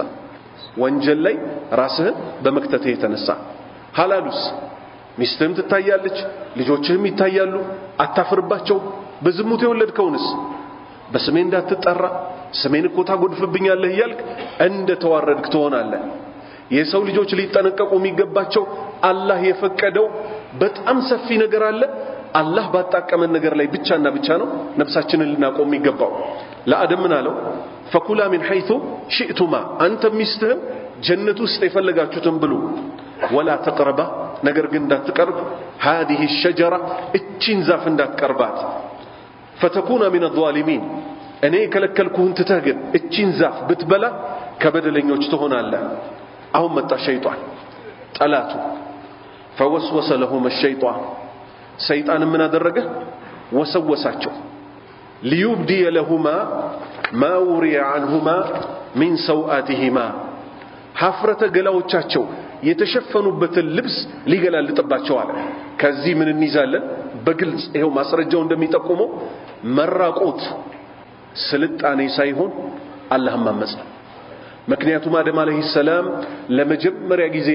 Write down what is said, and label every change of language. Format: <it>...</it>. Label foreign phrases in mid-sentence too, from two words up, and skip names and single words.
<am>ወንጀል ላይ ራስህን በመክተትህ የተነሳ። ሐላሉስ ሚስትህም ትታያለች፣ ልጆችህም ይታያሉ፣ አታፍርባቸው። በዝሙት የወለድከውንስ በስሜ እንዳትጠራ ስሜን እኮ ታጎድፍብኛለህ እያልክ እንደ ተዋረድክ ትሆናለህ። የሰው ልጆች ሊጠነቀቁ የሚገባቸው አላህ የፈቀደው በጣም ሰፊ ነገር አለ። አላህ ባጣቀመን ነገር ላይ ብቻና ብቻ ነው ነፍሳችንን ልናቆም የሚገባው። ለአደም ምን አለው?</am> <ar>فكلا من حيث شئتما</ar> <am>አንተ ሚስትህም ጀነት ውስጥ የፈለጋችሁትን ብሉ።</am> <ar>ولا تقربا</ar> <am>ነገር ግን እንዳትቀርብ</am> <ar>هذه الشجرة</ar> <am>እቺን ዛፍ እንዳትቀርባት</am> <ar>فتكون من الظالمين</ar> <am>እኔ ከለከልኩህን ትተህ ግን እቺን ዛፍ ብትበላ ከበደለኞች ትሆናለህ አሁን መጣ ሸይጣን ጠላቱ</am> <ar>فوسوس لهم الشيطان</ar> <am>ሰይጣን ምን አደረገ ወሰወሳቸው</am> <ar>ليبدي لهما ما وري عنهما من سوآتهما</ar> <am>ሐፍረተ ገላዎቻቸው የተሸፈኑበትን ልብስ ሊገላልጥባቸው አለ ከዚህ ምን እንይዛለን በግልጽ ይሄው ማስረጃው እንደሚጠቁመው መራቆት ስልጣኔ ሳይሆን አላህን ማመጽ ነው ምክንያቱም አደም</am> <ar>عليه السلام</ar> <am>ለመጀመሪያ ጊዜ</am>